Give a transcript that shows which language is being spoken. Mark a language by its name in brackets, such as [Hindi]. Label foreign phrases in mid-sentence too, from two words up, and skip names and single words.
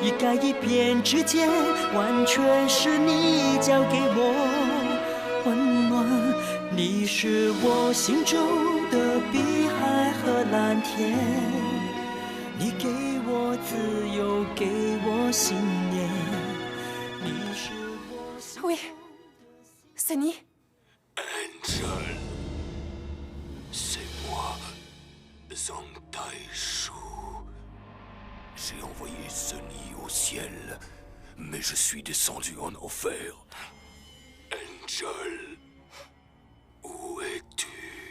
[Chinese] 一改一变之间，完全是你交给我温暖。你是我心中的碧海和蓝天，你给我自由，给我信念。你是我心。 [French] Oui. Sonny? Angel. C'est moi, Zhang Taishu. J'ai envoyé Sonny au ciel, mais je suis descendu en enfer. Angel, où es-tu?